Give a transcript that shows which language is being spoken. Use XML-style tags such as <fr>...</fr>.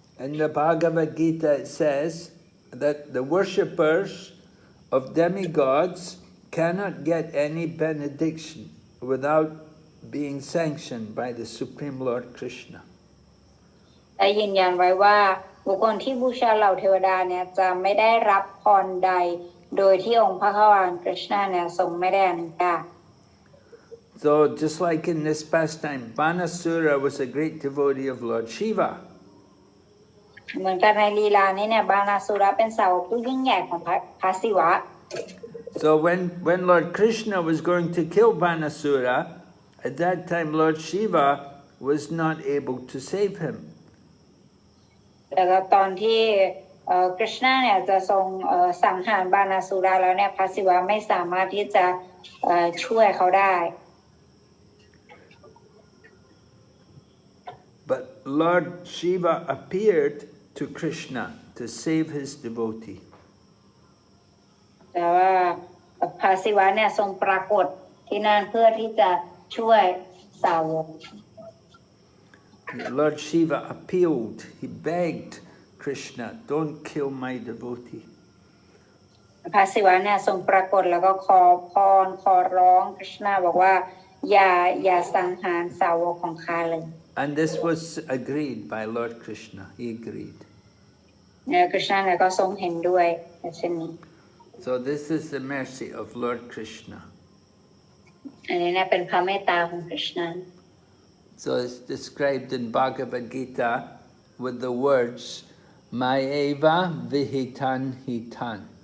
<en>In the Bhagavad Gita it says that the worshippers of demigods cannot get any benediction without being sanctioned by the Supreme Lord Krishna.</en> <th>ได้ยืนยันไว้ว่าบุคคลที่บูชาเหล่าเทวดาเนี่ยจะไม่ได้รับพรใดโดยที่องค์พระขวานคริชนาเนี่ยทรงไม่ได้อนุญาต</th> <en>So just like in this pastime, Banasura was a great devotee of Lord Shiva.</en> <th>เหมือนกันในลีลานี้เนี่ยบานาสุระเป็นสาวกผู้ยิ่งใหญ่ของพระศิวะ</th> <en>So when Lord Krishna was going to kill Banasura, at that time Lord Shiva was not able to save him.</en> <th>แล้วก็ตอนที่คริชนาเนี่ยจะทรงสังหารบานาสุระแล้วเนี่ยพระศิวะไม่สามารถที่จะช่วยเขาได้</th> <en>But Lord Shiva appeared to Krishna to save his devotee.</en> <th>แต่ว่าพระศิวะเนี่ยทรงปรากฏ ที่นั่นเพื่อที่จะช่วยสาวก</th> <en>Lord Shiva appealed, he begged Krishna, don't kill my devotee.</en> <th>พระศิวะเนี่ยทรงปรากฏแล้วก็ขอพรขอร้องคริชนาบอกว่าอย่าสังหารสาวกของข้าเลย</th> <en>And this was agreed by Lord Krishna, he agreed.</en> <th>เนี่ยคริชนาเนี่ยก็ทรงเห็นด้วยเช่นนี้</th> <en>So this is the mercy of Lord Krishna.</en> <th>อันนี้เนี่ยเป็นพระเมตตาของคริชนา</th> <en>So it's described in Bhagavad Gita with the words Mayeva Vihitan Hitan.</en>